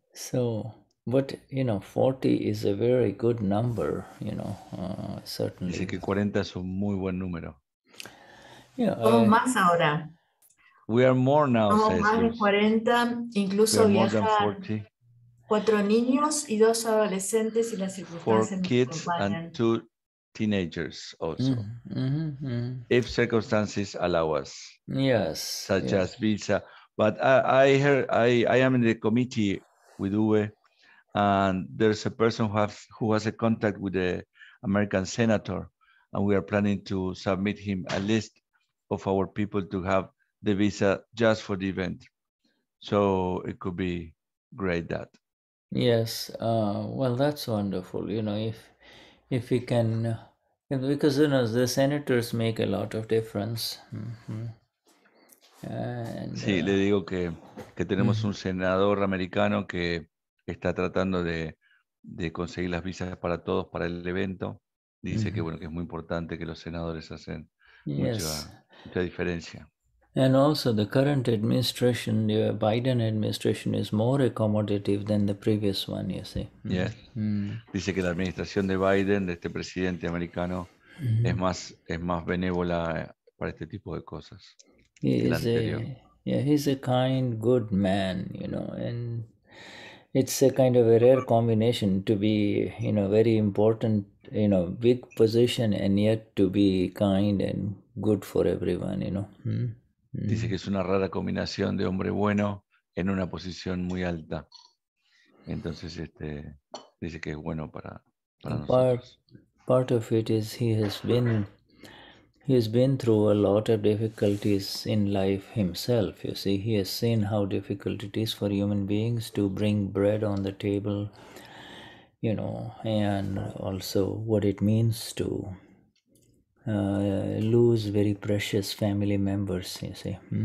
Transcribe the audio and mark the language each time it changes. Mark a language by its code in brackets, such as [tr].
[en] So, but 40 is a very good number. Certainly. [es] Dice que 40 es un muy buen número. [en] Yeah. [es] Somos más ahora. [en] We are more now. [es] Somos más de 40, incluso viajan 4 niños y 2 adolescentes y las circunstancias [en] 4 kids and 2 teenagers also. If circumstances allow us. Yes. Such as visa. But I heard I am in the committee with Uwe, and there's a person who has a contact with the American senator, and we are planning to submit him a list of our people to have the visa just for the event. So it could be great that. Yes, well, that's wonderful. If we can, because the senators make a lot of difference. And, [es] sí, le digo que tenemos un senador americano que está tratando de conseguir las visas para todos para el evento. Dice que bueno, que es muy importante, que los senadores hacen mucha diferencia. [en] And also the current administration, the Biden administration, is more accommodative than the previous one, you see. Yes. [es] Dice que la administración de Biden, de este presidente americano, es más benévola para este tipo de cosas. [en] He's a kind, good man, and it's a kind of a rare combination to be, very important, big position, and yet to be kind and good for everyone. [es] Dice que es una rara combinación de hombre bueno en una posición muy alta. Entonces, dice que es bueno para nosotros. [en] Part of it is he has been He's been through a lot of difficulties in life himself. You see, he has seen how difficult it is for human beings to bring bread on the table, and also what it means to lose very precious family members, you see.